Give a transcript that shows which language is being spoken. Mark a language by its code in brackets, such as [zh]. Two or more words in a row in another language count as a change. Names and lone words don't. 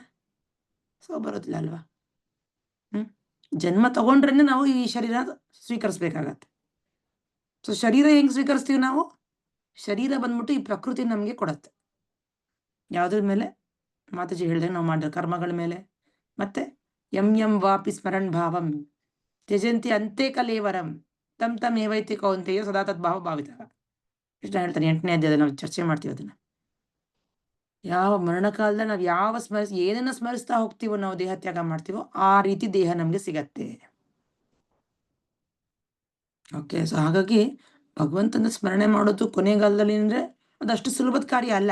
[kn] ಸಾವು ಬರೋದಿಲ್ಲ ಅಲ್ವಾ? ಜನ್ಮ ತಗೊಂಡ್ರೇನೆ ನಾವು ಈ ಶರೀರ ಸ್ವೀಕರಿಸ್ಬೇಕಾಗತ್ತೆ. ಸೊ ಶರೀರ ಹೆಂಗ್ ಸ್ವೀಕರಿಸ್ತೀವಿ ನಾವು? ಶರೀರ ಬಂದ್ಬಿಟ್ಟು ಈ ಪ್ರಕೃತಿ ನಮ್ಗೆ ಕೊಡತ್ತೆ. ಯಾವ್ದ್ರ ಮೇಲೆ? ಮಾತಾಜಿ ಹೇಳ್ದಂಗೆ ನಾವು ಮಾಡಿದ ಕರ್ಮಗಳ ಮೇಲೆ. [sa] ಮತ್ತೆ ಯಂ ವಾಪಿ ಸ್ಮರಣ್ ಭಾವಂ ತ್ಯಜಂತಿ ಅಂತೆ ಕಲೇವರಂ ತಮ್ ಏವೈತಿ ಕೌಂತೆಯ ಸದಾ ತದ್ಭಾವ ಭಾವಿತ. [kn] ಕೃಷ್ಣ ಹೇಳ್ತಾನೆ 8ನೇ ಅಧ್ಯಾಯದಲ್ಲಿ, ನಾವು ಚರ್ಚೆ ಮಾಡ್ತೀವಿ ಅದನ್ನ. ಯಾವ ಮರಣಕಾಲದಲ್ಲಿ ನಾವು ಏನನ್ನ ಸ್ಮರಿಸ್ತಾ ಹೋಗ್ತೀವೋ, ನಾವು ದೇಹ ತ್ಯಾಗ ಮಾಡ್ತೀವೋ ಆ ರೀತಿ ದೇಹ ನಮ್ಗೆ ಸಿಗತ್ತೆ. ಓಕೆ. ಸೊ ಹಾಗಾಗಿ ಭಗವಂತನ ಸ್ಮರಣೆ ಮಾಡೋದು ಕೊನೆಗಾಲದಲ್ಲಿ ಅಂದ್ರೆ ಅದಷ್ಟು ಸುಲಭದ ಕಾರ್ಯ ಅಲ್ಲ.